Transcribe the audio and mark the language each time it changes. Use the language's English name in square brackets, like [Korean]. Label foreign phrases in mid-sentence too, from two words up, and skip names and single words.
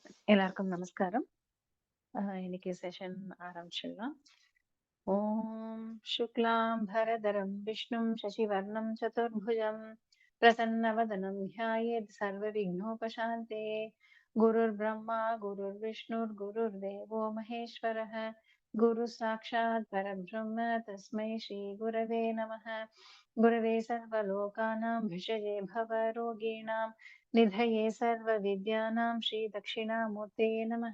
[Tamil] எல்லாருக்கும் நமஸ்காரம். இன்னைக்கு செஷன் ஆரம்பிச்சிடலாம். [Sanskrit] ओम् शुक्लाम् बरधरम् विष्णुम् शशिवर्णम् चतुर्भुजम् प्रसन्नवदनम् ध्यायेत् सर्व विघ्नोपशान्तये. गुरुर् ब्रह्मा गुरुर् विष्णुर् गुरुर् देवो महेश्वरः गुरु साक्षात् परब्रह्म तस्मै श्री गुरवे नमः. गुरवे सर्वलोकानां भिषजे भवरोगिणां निधये सर्वविद्यानां श्रीदक्षिणामूर्ते नमः.